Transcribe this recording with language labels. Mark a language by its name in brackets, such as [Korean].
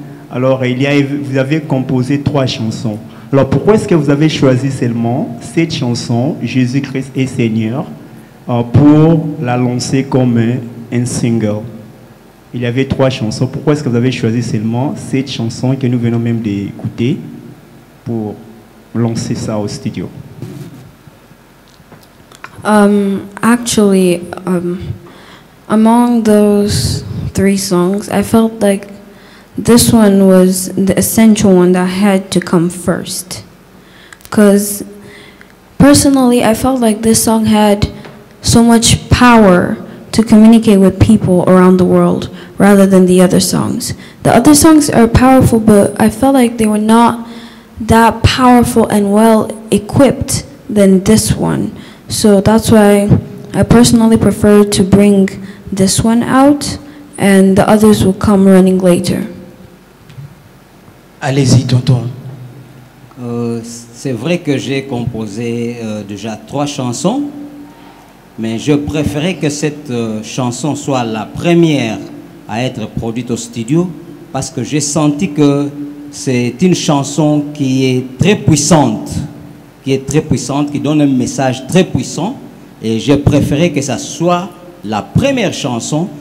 [French] Alors, vous avez composé 3 chansons. Alors, pourquoi est-ce que vous avez choisi seulement cette chanson, Jésus-Christ est Seigneur, pour la lancer comme un single? Il y avait 3 chansons. Pourquoi est-ce que vous avez choisi seulement cette chanson que nous venons même d'écouter pour lancer ça au studio? [English] Actually, among those 3 songs, I felt like this one was the essential one that had to come first. Because personally, I felt like this song had so much power to communicate with people around the world rather than the other songs. The other songs are powerful, but I felt like they were not that powerful and well equipped than this one. So that's why I personally prefer to bring this one out, and the others will come running later. [French] Allez-y, tonton. C'est vrai que j'ai composé déjà 3 chansons, mais je préférais que cette chanson soit la première à être produite au studio parce que j'ai senti que c'est une chanson qui est très puissante, qui donne un message très puissant, et j'ai préféré que ça soit la première chanson.